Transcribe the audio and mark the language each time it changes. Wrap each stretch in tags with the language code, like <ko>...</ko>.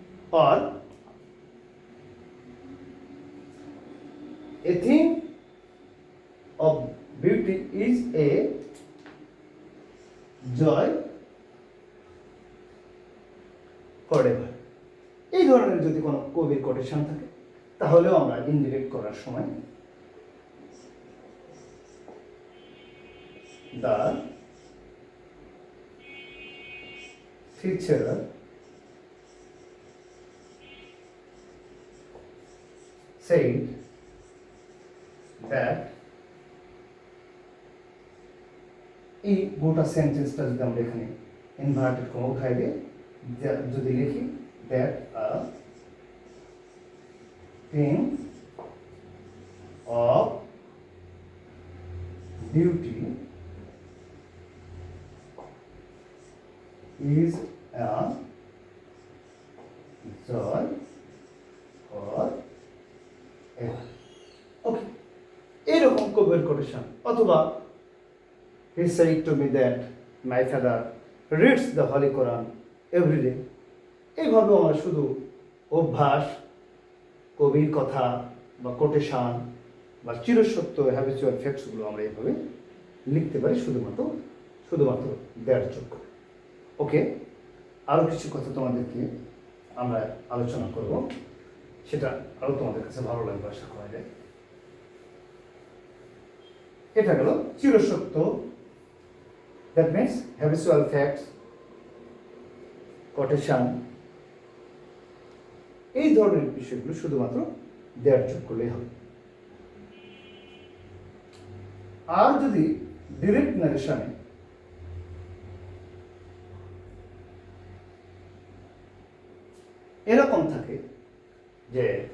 <en>Or a thing of beauty is a joy forever.</en> <bn>এই ধরনের যদি কোনো কবির কোটেশন থাকে তাহলেও আমরা ইনডিরেক্ট করার সময়</bn> <en>the teacher said that</en> <bn>এই গোটা সেন্টেন্সটা যদি আমরা এখানে ইনভার্টেড কমা উঠাই দিয়ে যদি লিখি</bn> <en>that a thing of beauty is a joy for ever.</en> <bn>Okay, এরকম কবির কোটেশন।</bn> <en>অথবা he said to me that my father reads the Holy Quran every day.</en> <bn>এইভাবে আমরা শুধু অভ্যাস, কবির কথা বা কোটেশন বা চিরসত্য হ্যাবিচুয়াল ফ্যাক্টসগুলো আমরা এইভাবে লিখতে পারি শুধুমাত্র দেড় যোগ। ওকে, আরও কিছু কথা তোমাদেরকে আমরা আলোচনা করব, সেটা আরও তোমাদের কাছে ভালো লাগবে আশা করা যায়। এটা গেল চিরসত্য, that means habitual facts, quotation, এই ধরনের বিষয়গুলো শুধুমাত্র দেড় যোগ করলেই হবে। আর যদি ডিরেক্ট নারেশনে এরকম থাকে যে</bn>